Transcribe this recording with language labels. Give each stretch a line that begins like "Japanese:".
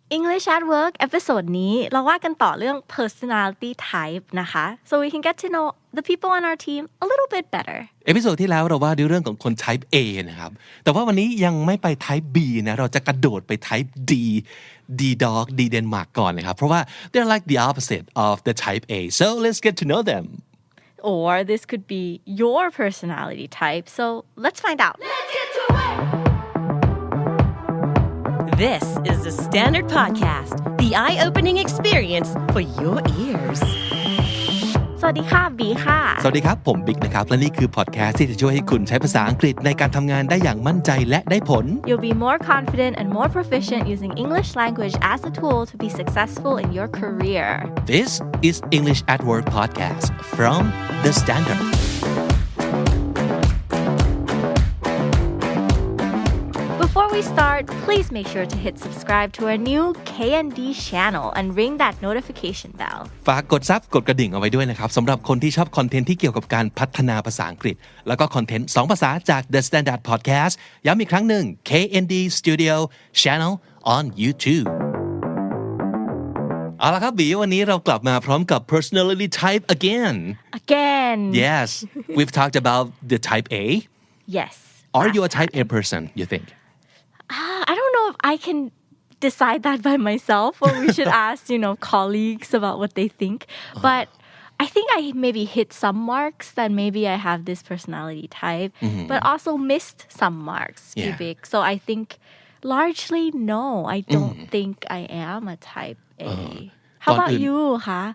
English: English at Work
Thai: เอพิโซดนี้เราว่ากันต่อเรื่อง
English: personality type นะคะ so we can get to know the people on our team a little bit better
Thai: เอพิโซดที่แล้วเราว่าด้วยเรื่องของคน type A นะครับแต่ว่าวันนี้ยังไม่ไป type B นะเราจะกระโดดไป type D dog D Denmark ก่อนนะครับเพราะว่า
English: they're like the opposite of the type A so let's get to know them or this could be your personality type so let's find out Let's get to it. This is the Standard Podcast, the eye-opening experience for your ears.
Thai: สวัสดีค่ะบีค่ะ สวัสดีครับผมบิ๊กนะครับและนี่คือพอดแคสต์ที่จะช่วยให้คุณใช้ภาษาอังกฤษในการทำงานได้อย่างมั่นใจและได้ผล
English: You'll be more confident and more proficient using English language as a tool to be successful in your career. This is English at Work podcast from The Standard Before we start, please make sure to hit subscribe to our new KND channel and ring that notification bell.
Thai: ฝากกดซับกดกระดิ่งเอาไว้ด้วยนะครับสำหรับคนที่ชอบคอนเทนต์ที่เกี่ยวกับการพัฒนาภาษาอังกฤษแล้วก็คอนเทนต์2ภาษาจาก The Standard Podcast ย้ำอีกครั้งหนึ่ง KND Studio Channel on YouTube เอาละครับบีวันนี้เรากลับมาพร้อมกับ personality type again
English: Yes we've talked about the type A Yes Are you a type A person you think I don't know if I can decide that by myself or we should ask colleagues about what they think but I think I maybe hit some marks that maybe I have this personality type but also missed some marks so I think largely no I don't think I am a type A How about you คะ